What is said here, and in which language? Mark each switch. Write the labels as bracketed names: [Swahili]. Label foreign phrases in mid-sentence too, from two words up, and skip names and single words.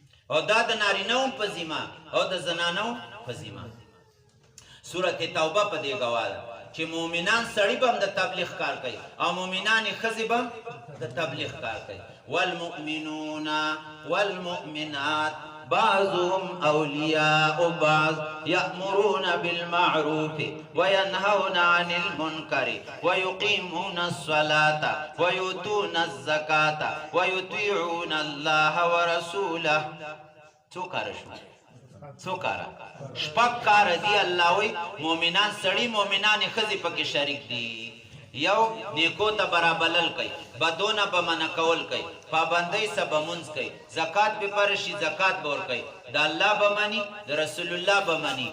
[Pashto] او دا د نارینه هم په ذمه او د زنانو په ذمه. سورت توبه په دې ګواه ده چې مؤمنان سړي به هم د تبلیغ کار کوي او مؤمنانې ښځې به هم د تبلیغ کار کوي. [Arabic] والمؤمنون والمؤمنات بعضهم اولیاء بعض یأمرون بالمعروف وینهون عن المنکر ویقیمون الصلاة ویؤتون الزکاة ویطیعون الله ورسوله. [Pashto] څو کاره شو؟ څو کاره؟ شپږ کاره دي. الله وی مؤمنان سړي مؤمنانې ښځې پکې شریک دي. یو نیکو ته برابلل کوي، بدونه به منع کول کوي، پابندۍ سه به مونځ کوي، زکات به پر شي زکات به ورکوي، د الله به مني د رسول الله به مني.